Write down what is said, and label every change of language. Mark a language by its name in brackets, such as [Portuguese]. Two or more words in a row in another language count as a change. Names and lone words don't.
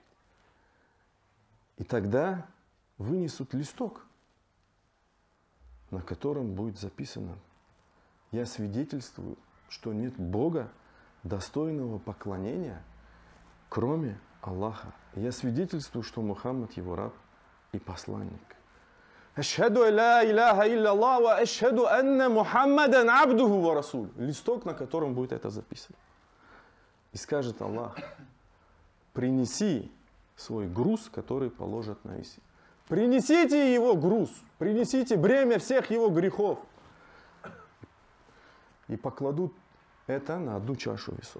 [Russian] И тогда вынесут листок, на котором будет записано: я свидетельствую, что нет Бога, достойного поклонения, кроме Аллаха. Я свидетельствую, что Мухаммад его раб и посланник. [Arabic] أشهد لا إله إلا وأشهد أن محمدا عبده ورسول. [Russian] Листок, на котором будет это записано. И скажет Аллах: принеси свой груз, который положат на весы. Принесите его груз, принесите бремя всех его грехов. И покладут это на одну чашу весов.